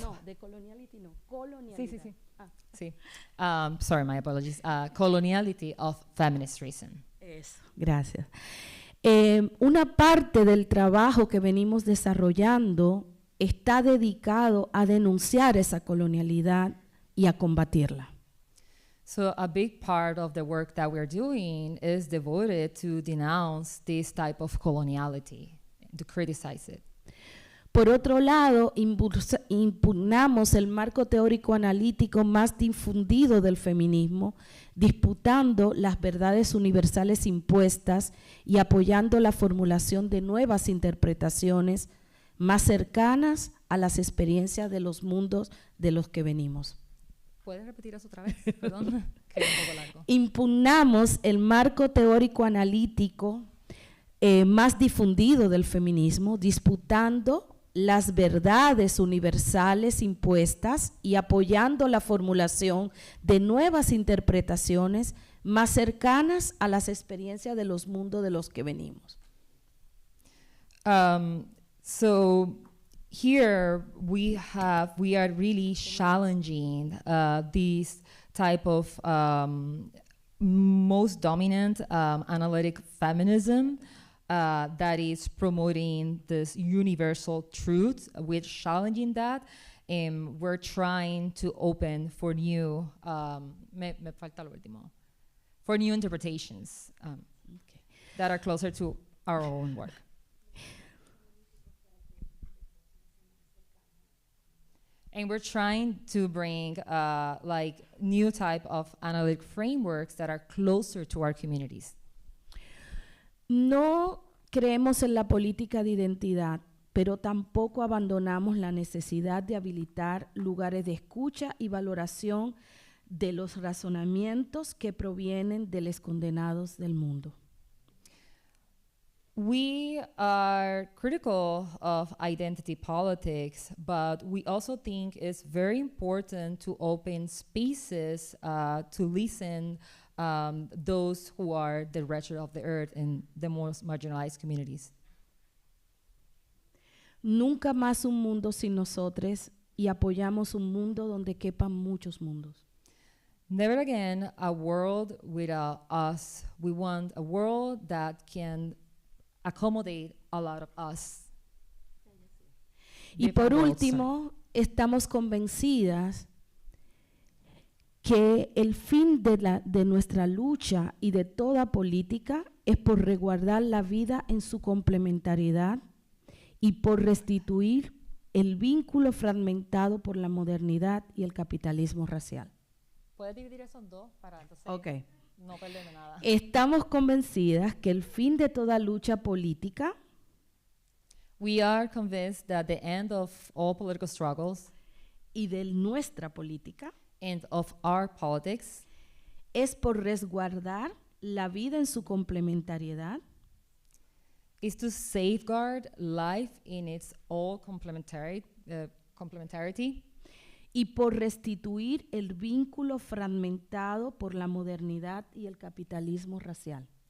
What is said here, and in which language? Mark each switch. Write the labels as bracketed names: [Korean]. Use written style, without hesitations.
[Spanish] No, de coloniality no, colonialidad. Sí. Ah. [English] Sí. Sorry, my apologies. Coloniality of feminist reason. [Spanish] Eso, gracias. Una parte del trabajo que venimos desarrollando está dedicado a denunciar esa colonialidad y a combatirla. [English] So a big part of the work that we're doing is devoted to denounce this type of coloniality, to criticize it. [Spanish] Por otro lado, impugnamos el marco teórico analítico más difundido del feminismo, disputando las verdades universales impuestas y apoyando la formulación de nuevas interpretaciones más cercanas a las experiencias de los mundos de los que venimos. ¿Puedes repetir eso otra vez? Perdón, que es un poco largo. Impugnamos el marco teórico analítico más difundido del feminismo, disputando las verdades universales impuestas y apoyando la formulación de nuevas interpretaciones más cercanas a las experiencias de los mundos de los que venimos. [English] So here we are really challenging this type of most dominant analytic feminism that is promoting this universal truth. We're challenging that, and we're trying to open for new, [Spanish] me falta lo último, [English] for new interpretations that are closer to our own work. And we're trying to bring like new type of analytic frameworks that are closer to our communities. [Spanish] No creemos en la política de identidad, pero tampoco abandonamos la necesidad de habilitar lugares de escucha y valoración de los razonamientos que provienen de los condenados del mundo. [English] We are critical of identity politics, but we also think it's very important to open spaces to listen those who are the wretched of the earth and the most marginalized communities. [Spanish] Nunca más un mundo sin nosotros, y apoyamos un mundo donde quepan muchos mundos. [English] Never again a world without us. We want a world that can accommodate a lot of us. [Spanish] Y por último, estamos convencidas que el fin de nuestra lucha y de toda política es por resguardar la vida en su complementariedad y por restituir el vínculo fragmentado por la modernidad y el capitalismo racial. ¿Puedes dividir eso en dos para entonces no perderme nada? Estamos convencidas que el fin de toda lucha política [English] We are convinced that the end of all political struggles [Spanish] y de nuestra política [English] and of our politics [Spanish] es por resguardar la vida en su complementariedad [English] is to safeguard life in its all complementarity [Spanish] y por restituir el vínculo fragmentado por la modernidad y el capitalismo racial.